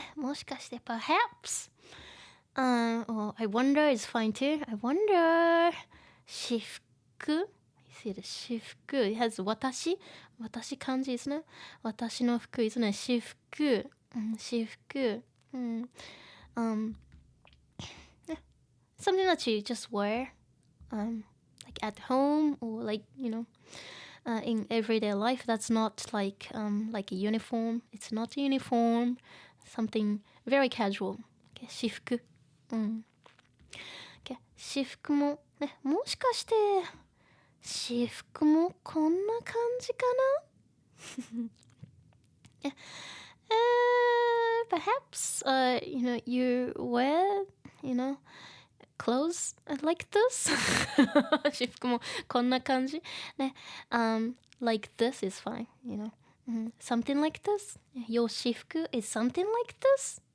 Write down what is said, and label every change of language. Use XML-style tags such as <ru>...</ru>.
<ja>ね、もしかして perhaps.</ja> <en>Oh, I wonder is fine too. I wonder. 私服 You see the 私服 It has</en> <ja>私漢字ですね。私の服ですね。</ja> <en>私服、私服、something that you just wear, like at home or like in everyday life. That's not like a uniform. It's not a uniform. Something very casual. Okay, 私服。</en> <ja>Okay, 私服もね、もしかして私服もこんな感じかな。</ja> <en>Perhaps you wear clothes like this.</en> <ja>私服もこんな感じね。</ja> <en>Like this is fine, something like this. Your 私服 is something like this.</en>